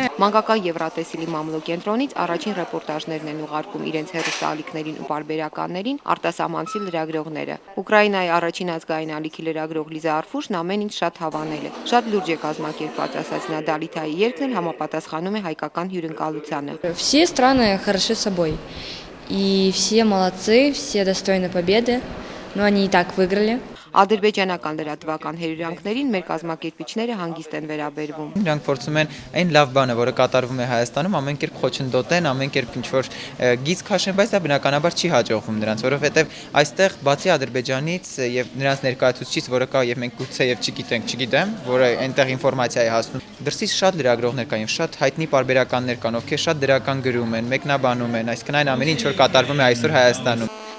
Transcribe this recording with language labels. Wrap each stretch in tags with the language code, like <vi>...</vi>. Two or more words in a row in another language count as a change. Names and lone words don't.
<hy>Մանկական Եվրատեսիլի մամլո կենտրոնից առաջին ռեպորտաժներն են ուղարկում իրենց հեռուստաալիքներին ու պարբերականներին արտասահմանցի լրագրողները։ Ուկրաինայի առաջին ազգային ալիքի լրագրող Լիզա Արֆուշն ամեն ինչ շատ հավանել է։ Շատ լուրջ է կազմակերպված, ասաց նա, Դալիթայի երգն էլ համապատասխանում է հայկական հյուրընկալությանը։</hy> <ru>Все страны хороши собой, и все молодцы, все достойны победы, но они и так выиграли.</ru> <hy>Ադրբեջանական լրատվական հերյուրանքներին մեր կազմակերպիչները հանգիստ են վերաբերվում։ Նրանք փորձում են այն լավ բանը, որը կատարվում է Հայաստանում, ամեն կերպ խոչընդոտեն, ամեն կերպ ինչ-որ գիծ քաշեն, բայց դա բնականաբար չի հաջողվում նրանց, որովհետև այստեղ բացի Ադրբեջանից եւ նրանց ներկայացուցիչից, որը կա եւ մենք գուցեև չգիտեմ, որը այնտեղ ինֆորմացիա է հասնում, դրսից շատ լրագրողներ կան եւ շատ հայտնի պարբերականներ կան, ովքեր շատ դրական գրում են, մեկնաբանում են, այսինքն այն ամենին, ինչ որ կատարվում է այսօր Հայաստանում։</hy>